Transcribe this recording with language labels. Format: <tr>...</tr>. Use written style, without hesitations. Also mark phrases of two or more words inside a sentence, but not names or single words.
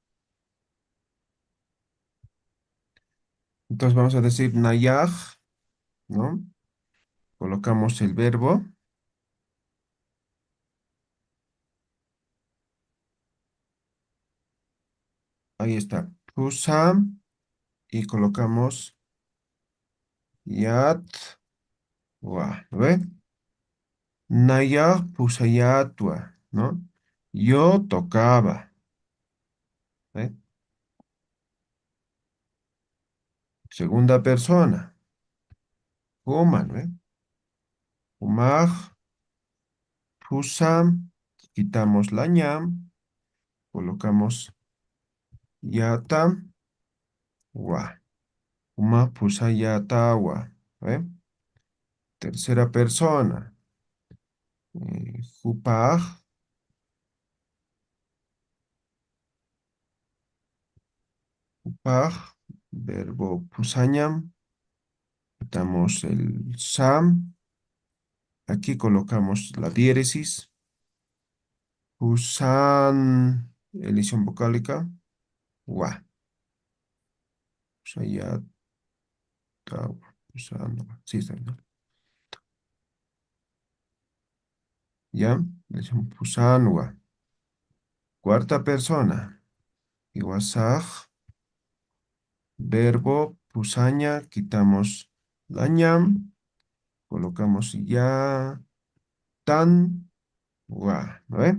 <es>Entonces vamos a decir nayaj, ¿no? Colocamos el verbo. Ahí está. Pusam y colocamos yat, wa, ¿lo ve?</es> <ay>Nayaj pusayatua,</ay> <es>¿no? Yo tocaba, ¿ve? Segunda persona.</es> <ay>Human, ¿ve? Humaj, pusam,</ay> <es>quitamos la ñam, colocamos yatam, wa.</es> <ay>Uma pusayatawa, ¿ve?</ay> <es>Tercera persona.</es> <ay>Hupaj, hupaj,</ay> <es>verbo pusañam, quitamos el sam, aquí colocamos la diéresis, pusan, elisión vocálica, wa,</es> <ay>pusayatawa, pusanwa,</ay> <es>sí está bien, ¿no? Ya, elisión pusanwa. Cuarta persona, iwasaj, verbo pusaña, quitamos la ñam, colocamos ya, tan, wa, ¿no ve?</es>